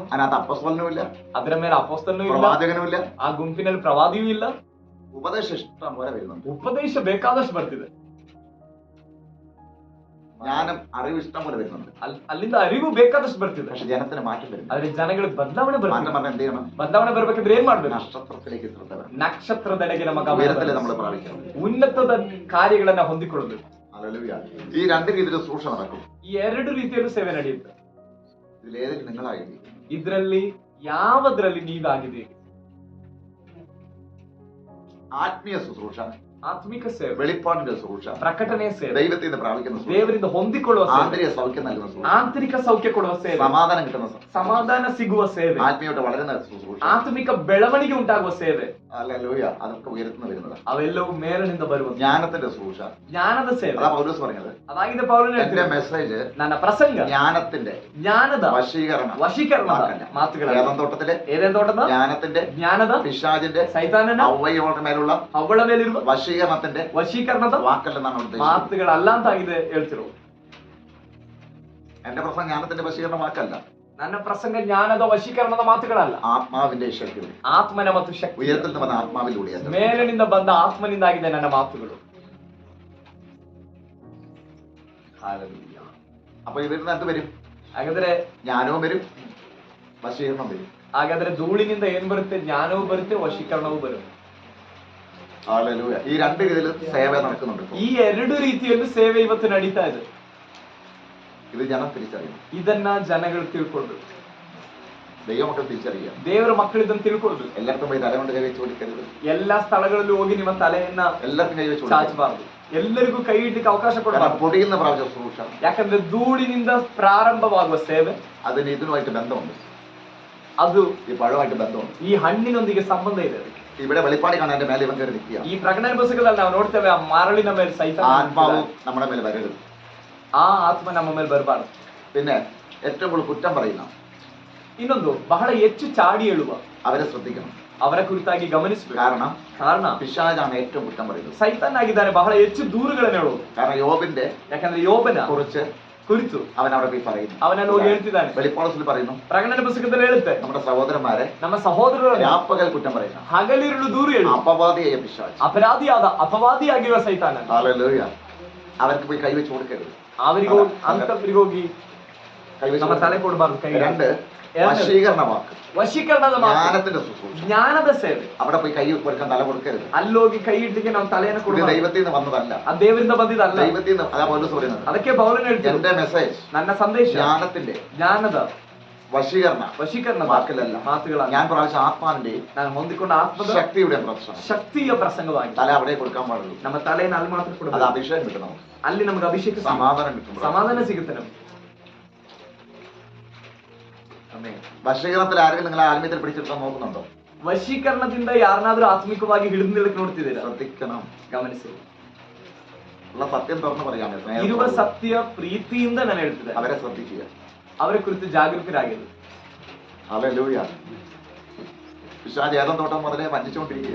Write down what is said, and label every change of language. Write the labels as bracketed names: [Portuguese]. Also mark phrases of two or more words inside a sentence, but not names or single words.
[Malayalam] അതിനകത്ത് അപ്പോസ്തലനും ഇല്ല, [Kannada] ಅದರ ಮೇಲೆ ಅಪೊಸ್ತಲನೂ ಇಲ್ಲ, [Malayalam] പ്രവാചകനും ഇല്ല. [Kannada] ಆ ಗುಂಪಿನಲ್ಲಿ ಪ್ರವಾದಿಯೂ ಇಲ್ಲ. [Malayalam] ഉപദേശം ഇഷ്ടം പോലെ വരുന്നുണ്ട്. [Kannada] ಉಪದೇಶ ಬೇಕಾದಷ್ಟು ಬರ್ತಿದೆ. [Malayalam] ജ്ഞാനം അറിവ് ഇഷ്ടം പോലെ വരുന്നുണ്ട്. [Kannada] ಅಲ್ಲಿಂದ ಅರಿವು ಬೇಕಾದಷ್ಟು ಬರ್ತಿದೆ. [Malayalam] പക്ഷെ ജനത്തിന് മാറ്റം വരുന്നു. [Kannada] ಆದ್ರೆ ಜನಗಳಿಗೆ ಬದಲಾವಣೆ [Malayalam] മാറ്റം [Kannada] ಬರ್ಬೇಕು. [Malayalam] പറഞ്ഞാൽ എന്ത് ചെയ്യണം? [Kannada] ಬದಲಾವಣೆ ಬರ್ಬೇಕಂದ್ರೆ ಏನ್ ಮಾಡ್ಬೇಕು? [Malayalam] നക്ഷത്രത്തിലേക്ക് ശ്രദ്ധ വേണം. [Kannada] ನಕ್ಷತ್ರದೆಡೆಗೆ ನಮ್ಮ [Malayalam] ഉയരത്തിലെ [Kannada] ಗಮನ, [Malayalam] നമ്മൾ പ്രാപിക്കണം. [Kannada] ಉನ್ನತದ ಕಾರ್ಯಗಳನ್ನ ಹೊಂದಿಕೊಳ್ಳಬೇಕು. [Malayalam] ഹല്ലേലൂയ. ഈ രണ്ട് രീതിയിൽ ശുശ്രൂഷ നടക്കും. [Kannada] ಈ 2 ರೀತಿಯಲ್ಲೂ ಸೇವೆ ನಡೆಯುತ್ತೆ. [Malayalam] ഇതിലേതിൽ നിങ്ങളായിരിക്കും? [Kannada] ಇದರಲ್ಲಿ ಯಾವದ್ರಲ್ಲಿ ನೀವಾಗಿದ್ದೀರಿ? [Malayalam] ആത്മീയ ശുശ്രൂഷ, [Kannada] ಆತ್ಮಿಕ ಸೇವೆ, [Malayalam] വെളിപ്പാടിന്റെ ശുശ്രൂഷ, [Kannada] ಪ್ರಕಟಣೆಯ ಸೇವೆ, [Malayalam] ദൈവത്തിൽ നിന്ന് പ്രാപിക്കുന്ന ശുശ്രൂഷ, [Kannada] ದೇವರಿಂದ ಹೊಂದಿಕೊಳ್ಳುವ ಸೇವೆ, [Malayalam] ആന്തരിക സൗഖ്യം നൽകുന്ന ശുശ്രൂഷ, [Kannada] ಆಂತರಿಕ ಸೌಖ್ಯ ಕೊಡುವ ಸೇವೆ, [Malayalam] സമാധാനം കിട്ടുന്ന ശുശ്രൂഷ, [Kannada] ಸಮಾಧಾನ ಸಿಗುವ ಸೇವೆ, [Malayalam] ആത്മീയമായിട്ട് വളരുന്ന ശുശ്രൂഷ. [Kannada] ಆತ್ಮಿಕ ಬೆಳವಣಿಗೆ ಉಂಟಾಗುವ ಸೇವೆ, [Malayalam] ഹല്ലേലൂയ. അതൊക്കെ ഉയരത്തുനിന്ന് വരുന്നതാണ്. [Kannada] ಅವೆಲ್ಲವೂ ಮೇಲಿನಿಂದ ಬರುವ [Malayalam] ജ്ഞാനത്തിന്റെ ശുശ്രൂഷ. [Kannada] ಜ್ಞಾನದ ಸೇವೆ. [Malayalam] അതാ പൗലോസ് പറഞ്ഞത്. [Kannada] ಅದಾಗಿದೆ ಪೌಲನು [Malayalam] എന്റെ [Kannada] ಹೇಳ್ತಿರೋದು. [Malayalam] മെസ്സേജ് [Kannada] ನನ್ನ ಪ್ರಸಂಗ [Malayalam] ജ്ഞാനത്തിന്റെ [Kannada] ಜ್ಞಾನದ [Malayalam] വശീകരണം [Kannada] ವಶೀಕರಣದ ಮಾತುಗಳು. [Malayalam] ഏതാം തോട്ടത്തിലെ [Kannada] ಏದೇನ್ ತೋಟದ [Malayalam] ജ്ഞാനത്തിന്റെ [Kannada] ಜ್ಞಾನದ [Malayalam] പിശാചിന്റെ [Kannada] ಸೈತಾನನ [Malayalam] ഔവയുടെ മേലുള്ള [Kannada] ಅವಳ ಮೇಲಿರುವ [Malayalam] വശീകരണത്തിന്റെ [Kannada] ವಶೀಕರಣದ [Malayalam] വാക്കല്ലെന്നാണ് ഉദ്ദേശിച്ചത്. [Kannada] ಮಾತುಗಳಲ್ಲ ಅಂತ ಆಗಿದೆ ಹೇಳ್ತಿರೋದು. [Malayalam] എന്റെ പ്രസംഗം ജ്ഞാനത്തിന്റെ വശീകരണ വാക്കല്ല, [Kannada] ನನ್ನ ಪ್ರಸಂಗ ಜ್ಞಾನದ ವಶೀಕರಣದ ಮಾತುಗಳಲ್ಲ, [Malayalam] ആത്മാവിന്റെ ശക്തി, [Kannada] ಆತ್ಮನ ಮತ್ತು ಶಕ್ತಿ, [Malayalam] ഉയരത്തിൽ നിന്ന് വന്ന ആത്മാവിലൂടെയാണ്. [Kannada] ಮೇಲಿನಿಂದ ಬಂದ ಆತ್ಮನಿಂದಾಗಿದೆ ನನ್ನ ಮಾತುಗಳು. [Malayalam] അപ്പൊ ഇവരിൽ നിന്ന് എന്ത് വരും? [Kannada] ಹಾಗಾದ್ರೆ [Malayalam] ജ്ഞാനവും വരും, വശീകരണം വരും. [Kannada] ಹಾಗಾದ್ರೆ ಧೂಳಿನಿಂದ ಏನ್ ಬರುತ್ತೆ? ಜ್ಞಾನವೂ ಬರುತ್ತೆ, ವಶೀಕರಣವೂ ಬರುತ್ತೆ. [Malayalam] ഹല്ലേലൂയ. ഈ രണ്ട് രീതിയിൽ സേവ നടക്കുന്നുണ്ട് ഇപ്പോൾ. [Kannada] ಈ ಎರಡು ರೀತಿಯಲ್ಲೂ ಸೇವೆ ಇವತ್ತು ನಡೀತಾ ಇದೆ. [Malayalam] ഇത് ജനം തിരിച്ചറിയണം. [Kannada] ಇದನ್ನ ಜನಗಳು ತಿಳ್ಕೊಂಡು, [Malayalam] ദൈവമക്കൾ തിരിച്ചറിയുക. [Kannada] ದೇವರ ಮಕ್ಕಳು ಇದನ್ನ ತಿಳ್ಕೊಂಡು, [Malayalam] എല്ലാവർക്കും പോയി തലകൊണ്ട് കൈ വെച്ച് കൊടുക്കരുത്. [Kannada] ಎಲ್ಲಾ ಸ್ಥಳಗಳಲ್ಲೂ ಹೋಗಿ ನಿಮ್ಮ ತಲೆಯನ್ನ [Malayalam] എല്ലാവർക്കും കൈ വെച്ച് കൊടുക്കരുത്. [Kannada] ಚಾಚಬಾರದು. ಎಲ್ಲರಿಗೂ ಕೈ ಇಡ್ಲಿಕ್ಕೆ ಅವಕಾಶ [Malayalam] കാരണം [Kannada] ಕೊಡಬಾರದು. [Malayalam] പൊടിയിൽ നിന്ന് പ്രാപിച്ച ശുശ്രൂഷ [Kannada] ಯಾಕಂದ್ರೆ ಧೂಳಿನಿಂದ ಪ್ರಾರಂಭವಾಗುವ ಸೇವೆ [Malayalam] അതിന് ഇതിനുമായിട്ട് ബന്ധമുണ്ട്. [Kannada] ಅದು [Malayalam] ഈ പഴമായിട്ട് ബന്ധമുണ്ട്. [Kannada] ಈ ಹಣ್ಣಿನೊಂದಿಗೆ ಸಂಬಂಧ ಇದೆ. ಅದಕ್ಕೆ [Malayalam] ഇവിടെ വെളിപ്പാടി കാണാൻ മേലെ ഇവൻ കയറി നിൽക്കുക. [Kannada] ಈ ಪ್ರಕಟಣೆ ಪುಸ್ತಕದಲ್ಲಿ ನಾವು ನೋಡ್ತೇವೆ, ಆ ಮರಳಿನ ಮೇಲೆ ಸೈತಾನ [Malayalam] ആത്മാവ് നമ്മുടെ മേലെ വരരുത്. [Kannada] ಆ ಆತ್ಮ ನಮ್ಮ ಮೇಲೆ ಬರಬಾರದು. [Malayalam] പിന്നെ ഏറ്റവും കൂടുതൽ കുറ്റം പറയുന്ന [Kannada] ಇನ್ನೊಂದು, ಬಹಳ ಹೆಚ್ಚು ಚಾಡಿ ಹೇಳುವ [Malayalam] അവരെ ശ്രദ്ധിക്കണം. [Kannada] ಅವರ ಕುರಿತಾಗಿ ಗಮನಿಸಬೇಕು. ಕಾರಣ ಕಾರಣ [Malayalam] പിശാചാണ് ഏറ്റവും കുറ്റം പറയുന്നത്. [Kannada] ಸೈತಾನಾಗಿದ್ದಾನೆ ಬಹಳ ಹೆಚ್ಚು ದೂರುಗಳನ್ನು ಹೇಳುವುದು. [Malayalam] കാരണം യോബിന്റെ [Kannada] ಯಾಕಂದ್ರೆ ಯೋಬನ [Malayalam] കുറിച്ച് [Kannada] ಕುರಿತು [Malayalam] അവൻ അവിടെ പോയി പറയുന്നു. [Kannada] ಅವನನ್ನು ಹೋಗಿ ಹೇಳ್ತಿದ್ದಾನೆ. [Malayalam] വെളിപ്പാടത്തിൽ പറയുന്നു, [Kannada] ಪ್ರಕಟಣೆ ಪುಸ್ತಕದಲ್ಲಿ ಹೇಳುತ್ತೆ, [Malayalam] നമ്മുടെ സഹോദരന്മാരെ [Kannada] ನಮ್ಮ ಸಹೋದರರು [Malayalam] രാപ്പകൽ കുറ്റം പറയുന്ന [Kannada] ಹಗಲಿರುಳು ದೂರು ಹೇಳು [Malayalam] അപവാദിയായ പിശാച്, [Kannada] ಅಪರಾಧಿಯಾಗಿರುವ ಸೈತಾನ [Malayalam] ഹല്ലേലൂയ. അവർക്ക് പോയി കൈവച്ച് കൊടുക്കരുത്. [Kannada] ಅವರಿಗೆ ಅಂತವರಿಗೆ ಹೋಗಿ [Malayalam] കൈവച്ച് [Kannada] ನಮ್ಮ ತಲೆ ಕೊಡಬಾರ್ದು. ಕೈ [Malayalam] രണ്ട്, വശീകരണ വാക്ക്, [Kannada] ವಶೀಕರಣದ ಮಾತು, [Malayalam] ജ്ഞാനത്തിന്റെ ശുശ്രൂഷ. [Kannada] ಜ್ಞಾನದ ಸೇವೆ. [Malayalam] അവിടെ പോയി കൈ കൊടുക്കാൻ തല കൊടുക്കരുത്. [Kannada] ಅಲ್ಲೋಗಿ ಕೈ ಇಡ್ಲಿಕ್ಕೆ ನಾವು ತಲೆಯನ್ನು [Malayalam] ഇത് [Kannada] ಕೊಡಬಾರ್ದು. [Malayalam] ദൈവത്തിൽ നിന്ന് വന്നതല്ല. [Kannada] ಅದು ದೇವರಿಂದ ಬಂದಿದ್ದಲ್ಲ. [Malayalam] ദൈവത്തിൽ നിന്ന് അതാ പൗലോസ് പറയുന്നത്. [Kannada] ಅದಕ್ಕೆ ಪೌಲನು ಹೇಳ್ತಾರೆ, [Malayalam] എന്റെ മെസ്സേജ് [Kannada] ನನ್ನ ಸಂದೇಶ [Malayalam] ജ്ഞാനത്തിന്റെ [Kannada] ಜ್ಞಾನದ [Malayalam] വശീകരണ [Kannada] ವಾಕ್ಯಗಳಲ್ಲ, ಮಾತುಗಳಲ್ಲ. [Malayalam] ഞാൻ പ്രാവശ്യ ആത്മാവിന്റെ [Kannada] ನಾನು ಹೊಂದಿಕೊಂಡ ಆತ್ಮದ [Malayalam] ശക്തിയുടെ പ്രശ്നം. [Kannada] ಶಕ್ತಿಯ ಪ್ರಸಂಗವಾಗಿ [Malayalam] തല അവിടെ കൊടുക്കാൻ പാടുള്ളൂ. [Kannada] ನಮ್ಮ ತಲೆಯನ್ನು ಅಲ್ಲಿ ಮಾತ್ರ [Malayalam] അത് [Kannada] ಕೊಡಬೇಕು. [Malayalam] അഭിഷേകം കിട്ടണം. [Kannada] ಅಲ್ಲಿ ನಮಗೆ ಅಭಿಷೇಕ ಸಿಗುತ್ತೆ. [Malayalam] സമാധാനം കിട്ടും. [Kannada] ಸಮಾಧಾನ ಸಿಗುತ್ತೆ ನಮಗೆ. [Malayalam] വശീകരണത്തിൽ ആരെങ്കിലും നിങ്ങളെ ആത്മീയത്തിൽ പിടിച്ചെടുക്കാൻ നോക്കുന്നുണ്ടോ? [Kannada] ವಶೀಕರಣದಿಂದ ಯಾರನ್ನಾದ್ರೂ ಆತ್ಮಿಕವಾಗಿ ಹಿಡಿದು ನಿಲ್ಲಕ್ಕೆ ನೋಡ್ತಿದ್ದೀರಾ? [Malayalam] ശ്രദ്ധിക്കണം. [Kannada] ಗಮನಿಸಿ. [Malayalam] ഉള്ള സത്യം തുറന്ന് പറയാമേ. [Kannada] ಇರುವ ಸತ್ಯ ಪ್ರೀತಿಯಿಂದ ನಾನು ಹೇಳ್ತಿದ್ದೆ. [Malayalam] അവരെ ശ്രദ്ധിക്കുക. [Kannada] ಅವರ ಕುರಿತು ಜಾಗೃತರಾಗಿರು. [Malayalam] ഹല്ലേലൂയ. പിശാച് ഏതം തോട്ടം മുതലേ വഞ്ചിച്ചുകൊണ്ടിരിക്കുക.